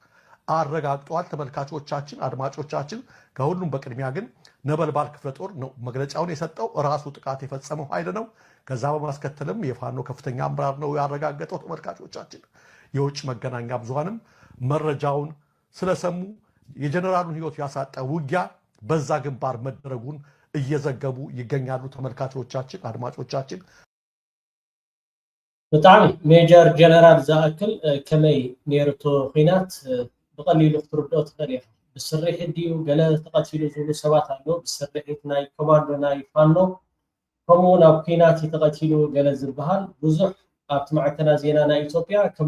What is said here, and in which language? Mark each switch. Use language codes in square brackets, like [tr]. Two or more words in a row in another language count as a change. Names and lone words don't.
[am] አረጋግጠዋል። ተመልካቾቻችን፣ አድማጮቻችን ከሁሉም በቅድሚያ ግን ነበልባል ክፍለ ጦር ነው መግለጫውን የሰጠው። ራሱ ጥቃት የፈጸመው ኃይል ነው። ከዛ በማስከተልም የፋኖ ከፍተኛ አመራር ነው ያረጋገጠው። ተመልካቾቻችን የውጭ መገናኛ ብዙሃንም መረጃውን ስለሰሙ የጀነራሉን ህይወት ያሳጣ ውጊያ በዛ ግንባር መደረጉን እየዘገቡ ይገኛሉ። ተመልካቾቻችን፣ አድማጮቻችን [ti] ብጣዕሚ ሜጀር ጀነራል ዝኣክል ከመይ ነይርቶ ኩናት ብቐሊሉ ክትርድኦ ትኽእል ኢኻ። ብስርሒት ድዩ ገለ ተቐቲሉ ዝብሉ ሰባት ኣለዉ። ብስርሒት ናይ ኮማንዶ ናይ ፋኖ ከምኡውን ኣብ ኩናት ተቐቲሉ ገለ ዝበሃል ብዙሕ ኣብቲ ማዕከና ዜና ናይ ኢትዮጵያ ከም